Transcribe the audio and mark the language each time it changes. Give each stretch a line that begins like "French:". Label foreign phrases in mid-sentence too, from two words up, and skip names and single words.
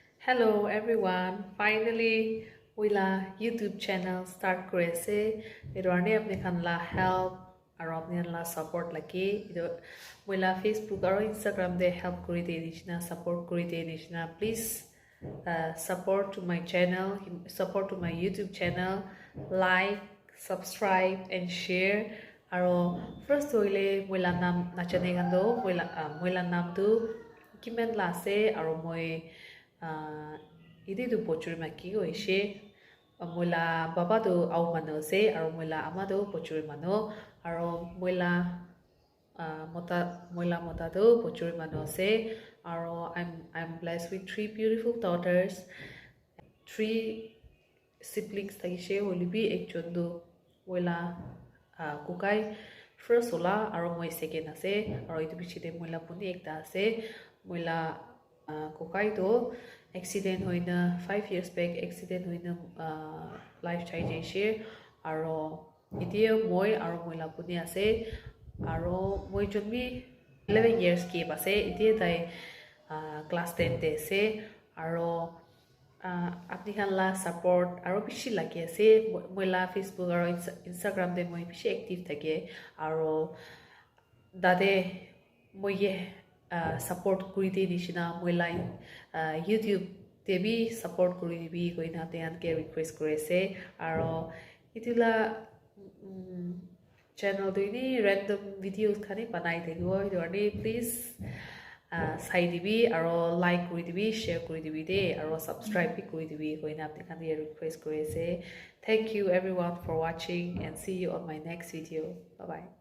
English: Hello everyone.
Naga Pidgin: Finally, wila YouTube channel start korese. Ido arni apne khan la help aro apne la support laki. Ido wila Facebook aro Instagram de help kori de dishna support kori de dishna.
English: Please support to my channel, support to my YouTube channel, like, subscribe and share.
Naga Pidgin: Aro first wile wila nam nachane gando wila nam tu kimen la se aro moi ini tu pochuri maki go ishe moila baba tu au mano se aro moila ama tu pochuri mano aro moila mota tu pochuri mano se aro
English: I'm blessed with three beautiful daughters, three siblings
Naga Pidgin: tagishe holibi ekjon tu moila kukai first ola aro moi second ase aro itu bichite moila puni ekta ase moila kukai to accident hoina
English: 5 years back
Naga Pidgin: accident hoina life change she aro itie moi aro moila puni ase aro moi jonbi 11 years ke base itie dai class 10 te ase aro apni khan la support aro bishi lagi ase moila Facebook aro Instagram de moi bishi active thake aro dade moi support kuri de dishina moila YouTube te bi support kuri dibi koina te an ke request kore se aro itula channel do ini
English: random videos
Naga Pidgin: khani banai thego idu ani please sai dibi aro like kuri dibi share kuri dibi de aro subscribe bi kuri dibi koina apni khan ye request kore se
English: thank you everyone for watching and see you on my next video. Bye bye.